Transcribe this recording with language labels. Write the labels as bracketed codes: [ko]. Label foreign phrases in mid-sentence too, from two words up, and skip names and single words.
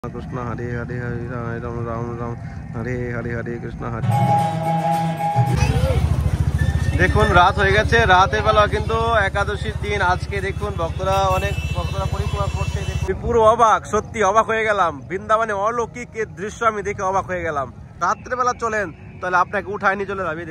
[bn] कृष्ण हरे हरे हरे राम राम राम हरे हरे हरे कृष्ण हरे। দেখুন রাত হয়ে গেছে, রাতের বেলা কিন্তু একাদশীর দিন আজকে। দেখুন ভক্তরা অনেক ভক্তরা পরিক্রমা করছে। পুরো অবাক, সত্যি অবাক হয়ে গেলাম। বৃন্দাবনে অলৌকিক দৃশ্য আমি দেখে অবাক হয়ে গেলাম। রাত্রে বেলা চলেন তাহলে আপনাকে উঠায় নিয়ে চলে যাবে।